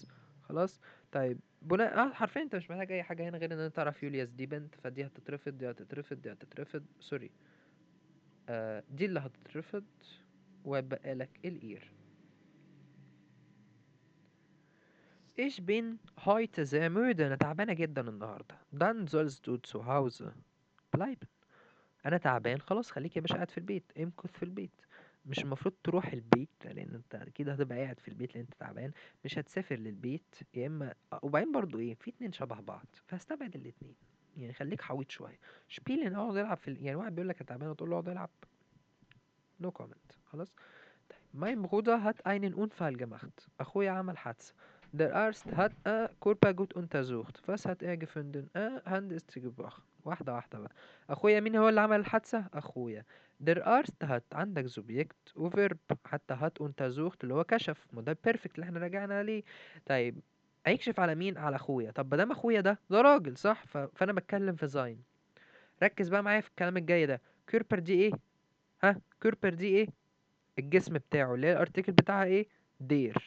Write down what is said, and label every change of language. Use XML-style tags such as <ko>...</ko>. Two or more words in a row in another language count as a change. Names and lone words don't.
<ar>خلاص طيب، بناء حرفيا انت مش محتاج اي حاجه هنا غير ان انت تعرف يولياس دي بنت، فدي هتترفض، دي هتترفض، دي هتترفض، سوري، دي اللي هتترفض، وبقى لك الاير.</ar> <de>Ich bin heute sehr müde.</de> <ar>أنا تعبانة جدا النهاردة.</ar> <de>Dann sollst du zu Hause bleiben.</de> <ar>أنا تعبان خلاص خليك يا باشا قاعد في البيت. امكث في البيت. مش المفروض تروح البيت لأن انت أكيد هتبقى قاعد في البيت لأن انت تعبان. مش هتسافر للبيت يا إما وبعدين برضو إيه في اتنين شبه بعض فاستبعد الاتنين. يعني خليك حويط شوية. شبيلن اقعد يلعب يعني واحد بيقول لك أنا تعبان وتقول له اقعد يلعب.</ar> <en>no comment</en> <ar>خلاص.</ar> <de>Mein Bruder hat einen Unfall gemacht.</de> <ar>أخويا عمل حادثة.</ar> <de>Der Arzt hat Körper gut untersucht. Was hat er gefunden? Hand ist gebrochen.</de> <ar>واحدة واحدة بقى. أخويا مين هو اللي عمل الحادثة؟ أخويا.</ar> <de>Der Arzt hat</de> <ar>عندك Subjekt وفيرب حتى</ar> <de>hat untersucht</de> <ar>اللي هو كشف. ما ده البيرفكت اللي احنا راجعنا عليه. طيب هيكشف على مين؟ على أخويا. طب مادام أخويا ده راجل صح؟ فأنا بتكلم في زين. ركز بقى معايا في الكلام الجاي ده. كيربر دي إيه؟ ها كيربر دي إيه؟ الجسم بتاعه اللي هي الارتيكل بتاعها ايه دير.</ar>